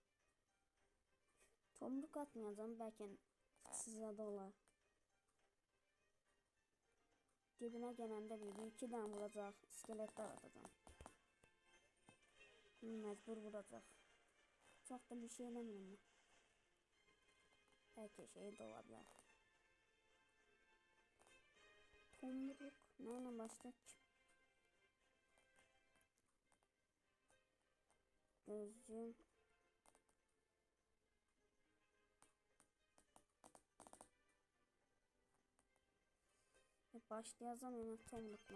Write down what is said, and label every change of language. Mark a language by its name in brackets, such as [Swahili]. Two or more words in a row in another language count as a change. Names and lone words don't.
[Azerbaijani] Tomruk atmayacağım. Bəlkə sizə də olar. Dibinə gələndə bir iki dənə vuracaq. İskeletlər atacağım. Məcbur vuracaq. Çox da bir şey eləmirəm. [Turkish] Belki şey de olabilir. Tomruk. Neyle başladık? Gözcüm. Başlayacağım hemen tomrukla.